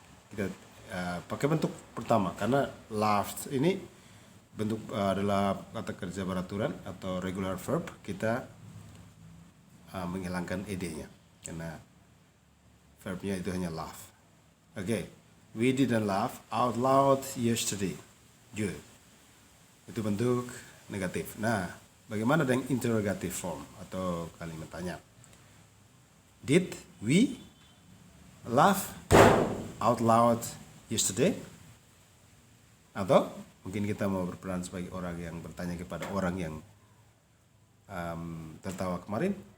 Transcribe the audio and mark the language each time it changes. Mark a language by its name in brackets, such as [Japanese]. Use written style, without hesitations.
[Indonesian] Kita pakai bentuk pertama karena laughed ini bentuk adalah kata kerja beraturan atau regular verb. Kita menghilangkan ed-nya karena verbnya itu hanya laugh. [English] Okay. We didn't laugh out loud yesterday. [Indonesian] Good. Itu bentuk negatif. Nah, bagaimana dengan interrogative form atau kalimat tanya? [English] Did we laugh out loud yesterday? [Indonesian] Atau mungkin kita mau berperan sebagai orang yang bertanya kepada orang yang tertawa kemarin.